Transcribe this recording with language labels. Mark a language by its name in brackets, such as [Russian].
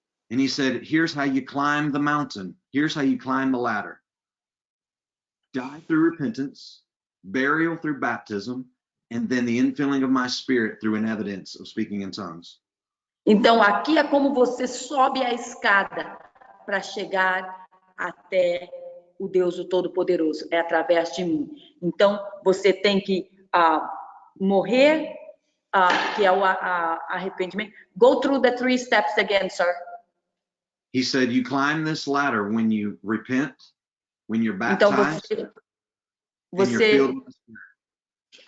[English] And he said, here's how you climb the mountain. Here's how you climb the ladder. Die through repentance, burial through baptism, and then the infilling of my spirit through an evidence of speaking in tongues. [Portuguese] Então, aqui é como você sobe a escada para chegar até o Deus o Todo-Poderoso. É através de mim. Então, você tem que morrer, que é o arrependimento. [English] Go through the 3 steps again, sir. He said, you climb this ladder when you repent, when you're baptized, [Portuguese] então, [English] and you're filled with the Spirit.